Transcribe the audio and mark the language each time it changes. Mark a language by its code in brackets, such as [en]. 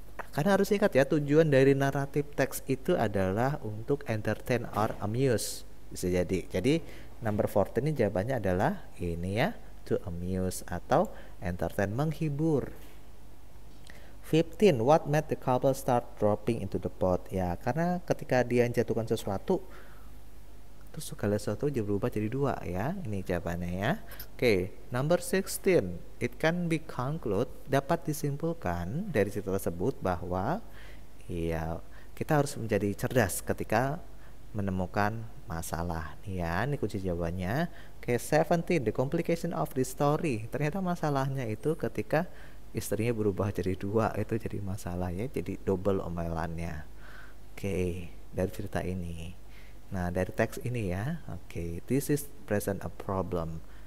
[id] Karena harus ingat ya, tujuan dari naratif teks itu adalah untuk [en] entertain or amuse. [id] Bisa jadi. Jadi number 14 ini jawabannya adalah ini ya, [en] to amuse [id] atau entertain, menghibur. 15. [en] What made the couple start dropping into the pot? [id] Ya, karena ketika dia jatuhkan sesuatu, terus segala sesuatu berubah jadi dua ya. Ini jawabannya ya. [en] Oke, number 16. It can be concluded, [id] dapat disimpulkan dari cerita tersebut bahwa ya, kita harus menjadi cerdas ketika menemukan masalah ya. Ini kunci jawabannya. Oke, 17. [en] The complication of the story. [id] Ternyata masalahnya itu ketika istrinya berubah jadi dua, itu jadi masalah ya, jadi double omelannya. Oke, dari cerita ini. Nah, dari teks ini ya. [en] Oke, this is present a problem.